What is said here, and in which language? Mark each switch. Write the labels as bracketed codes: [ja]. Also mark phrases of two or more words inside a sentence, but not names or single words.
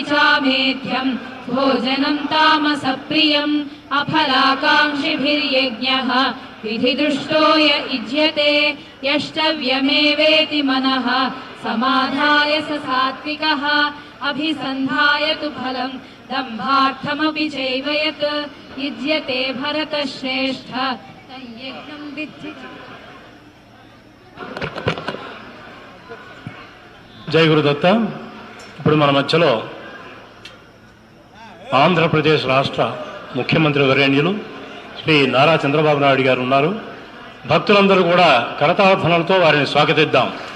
[sa] चामेध्यं भोजनं तामसप्रियम् अफलाकाङ्क्षिभिर्यज्ञः विधिदृष्टो य युज्यते यष्टव्यमेवेति मनः समाधाय स सात्विकः अभिसन्धाय तु फलं दम्भार्थमपि चैव यत् युज्यते भरतश्रेष्ठ तयज्ञं विद्धि। [te] జై గురుదత్త. ఇప్పుడు మన మధ్యలో ఆంధ్రప్రదేశ్ రాష్ట్ర ముఖ్యమంత్రి వర్యులు శ్రీ నారా చంద్రబాబు నాయుడు గారు ఉన్నారు. భక్తులందరూ కూడా కరతాళధ్వనులతో వారిని స్వాగతిద్దాం.